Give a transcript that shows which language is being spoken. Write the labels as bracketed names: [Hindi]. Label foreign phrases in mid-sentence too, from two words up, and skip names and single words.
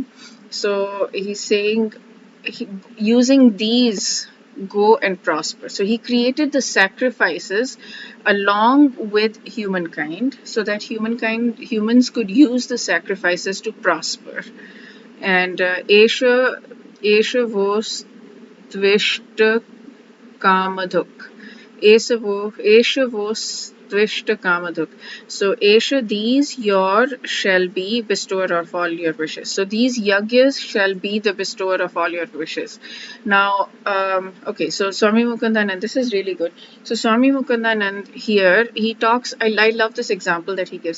[English] So he's saying, using these, go and prosper. So he created the sacrifices along with humankind, so that humans could use the sacrifices to prosper. [Sanskrit] And esha vos tvishta kamadhuk. Esha vos tvishta kamadhuk. [English] So esha, these your shall be bestower of all your wishes. So these yagyas shall be the bestower of all your wishes. Now, okay, so Swami Mukundanand, this is really good. So Swami Mukundanand here, he talks, I love this example that he gives.